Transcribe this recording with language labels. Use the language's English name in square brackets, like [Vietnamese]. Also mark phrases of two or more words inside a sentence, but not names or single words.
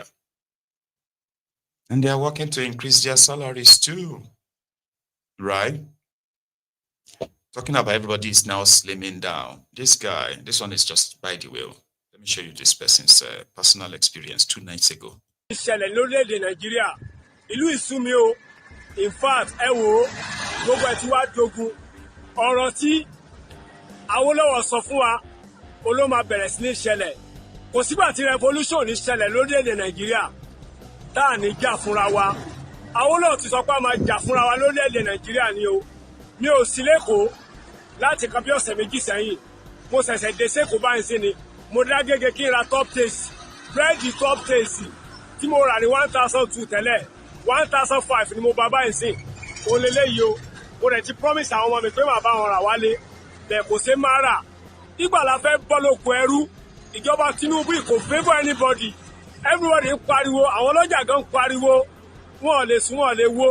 [English] And they are working to increase their salaries too, right? Talking about everybody is now slimming down. This one is just by the way. Let me show you this person's personal experience 2 nights ago. [Yoruba] ìṣẹ̀lẹ̀ lórílẹ̀-èdè Nàìjíríà ìlú ìsúnmi o [English] in fact [Yoruba] ẹ wò ó gbogbo ẹ̀ tí wàá dogun ọ̀rọ̀ tí Awólọ́wọ̀ sọ fún wa ló máa bẹ̀rẹ̀ sí ní ṣẹlẹ̀ kò sígbà tí revolution ní ṣẹlẹ̀ lórílẹ̀‐èdè Nàìjíríà tá à ní jà fúnra wa Awólọ́wọ̀ ti sọ pé a máa jà fúnra wa lórílẹ̀‐èdè Nàìjíríà ni o mi ò sí lẹ́kọ̀ọ́ láti kan bí ọ̀sẹ̀ méjì sẹ́yìn mo ṣẹ̀ṣẹ̀ dé sẹ́kọ̀ọ́ báyìí sí ni mo dá gẹ́gẹ́ kí n ra top taste búrẹ́dì top taste tí mo rà ní 1,200 tẹ́lẹ̀ 1,500 ni mo bá báyìí sí òun lélẹ́yìí o mo rẹ̀ ti promise àwọn ọmọ mi pé màá bá wọn rà wálé bẹ́ẹ̀ kò ṣe máa rà nígbà la fẹ́ bọ́ lóko ẹrú ìjọba Tinubu kò [English] favour anybody everybody [Yoruba] ń pariwo àwọn ọlọ́jà gan ń pariwo wọn ò lè sùn wọn ò lè wo